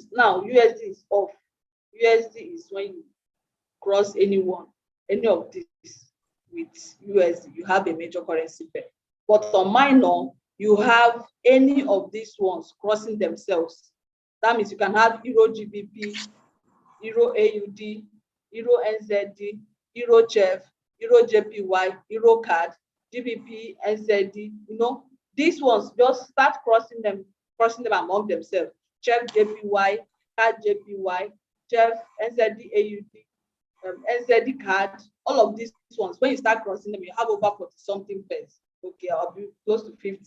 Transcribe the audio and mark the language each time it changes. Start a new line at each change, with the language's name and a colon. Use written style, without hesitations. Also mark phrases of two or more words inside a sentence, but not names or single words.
English: Now, USD is off. USD is when you cross any of these with USD, you have a major currency pair. But on minor, you have any of these ones crossing themselves. That means you can have Euro GBP, Euro AUD, Euro NZD, Euro CHF, Euro JPY, Euro CAD, GBP, NZD. You know, these ones just start crossing them among themselves. CHF JPY, CAD JPY, CHF NZD AUD, NZD CAD. All of these ones, when you start crossing them, you have over 40 something pairs. Okay, I'll be close to 50.